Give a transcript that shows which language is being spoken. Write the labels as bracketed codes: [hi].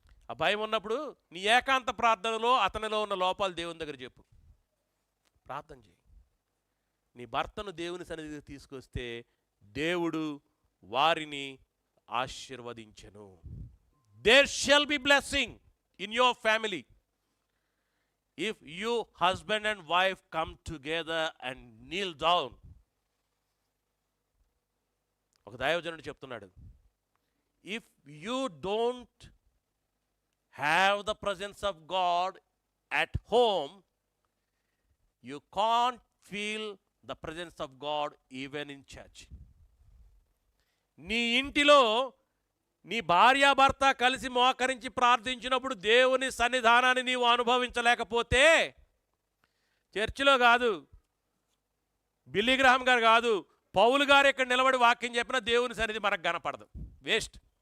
[te] ఆ భయం ఉన్నప్పుడు నీ ఏకాంత ప్రార్థనలో అతనిలో ఉన్న లోపాలు దేవుని దగ్గర చెప్పు, ప్రార్థన చేయి. నీ భర్తను దేవుని సన్నిధికి తీసుకొస్తే దేవుడు వారిని ఆశీర్వదించెను. [en] There shall be blessing in your family if you husband and wife come together and kneel down. [te] ఒక దైవజనుడు చెప్తున్నాడు, [en] if you don't have the presence of God at home, you can't feel the presence of God even in church. [te] నీ ఇంటిలో నీ భార్యాభర్త కలిసి మోకరించి ప్రార్థించినప్పుడు దేవుని సన్నిధానాన్ని నీవు అనుభవించలేకపోతే, చర్చిలో కాదు, బిల్లీ గ్రహాం గారు కాదు, పౌలు గారు ఇక్కడ నిలబడి వాక్యం చెప్పినా దేవుని సన్నిధి మనకు కనపడదు. వేస్ట్.